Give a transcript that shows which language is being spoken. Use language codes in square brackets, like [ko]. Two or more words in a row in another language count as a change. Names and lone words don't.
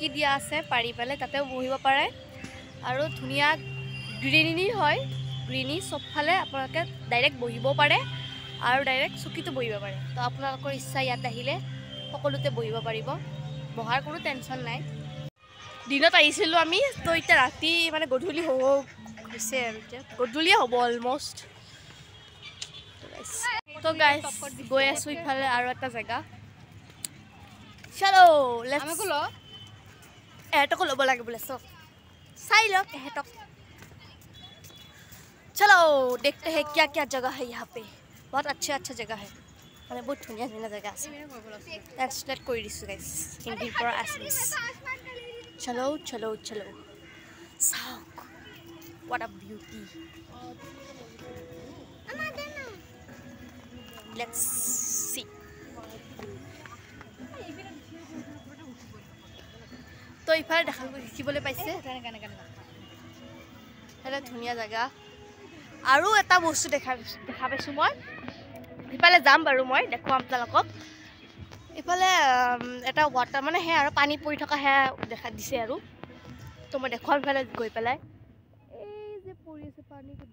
[as] দিয়া আছে পাৰি পেলাই তাতেও বহিব পাৰে আৰু ধুনীয়া গ্ৰীনি হয় গ্ৰীনি চবফালে আপোনালোকে ডাইৰেক্ট বহিব পাৰে আৰু ডাইৰেক্ট চকীটো বহিব পাৰে তো আপোনালোকৰ ইচ্ছা ইয়াত আহিলে সকলোতে বহিব পাৰিব বহাৰ কোনো টেনশ্যন নাই দিনত আহিছিলোঁ আমি তো এতিয়া ৰাতি মানে গধূলি হৈছে আৰু এতিয়া গধূলিয়ে হ'ব অলমষ্ট তো গাইজ গৈ আছোঁ ইফালে আৰু এটা জেগা চলো এহেঁতকো ল'ব লাগে বোলে চব চাই লওক এহেঁতক [hi] चलो देखते हैं क्या क्या जगह है यहाँ पे बहुत अच्छा जगह है [as] মানে বহুত ধুনীয়া ধুনীয়া জেগা আছে ট্ৰান্সলেট কৰি দিছোঁ গাইজ হিন্দীৰ পৰা আছামিজ [hi] चलो चलो चलो [as] চাওক [en] what a beauty let's see [as] তো ইফালে দেখিবলৈ পাইছে এটা ধুনীয়া জেগা আৰু এটা বস্তু দেখা পাইছোঁ মই ইফালে যাম বাৰু মই দেখুৱাম আপোনালোকক ইফালে এটা ৱাটাৰ মানে সেয়া আৰু পানী পৰি থকা সেয়া দেখা দিছে আৰু তো মই দেখুৱাম ইফালে গৈ পেলাই এই যে পৰি আছে পানী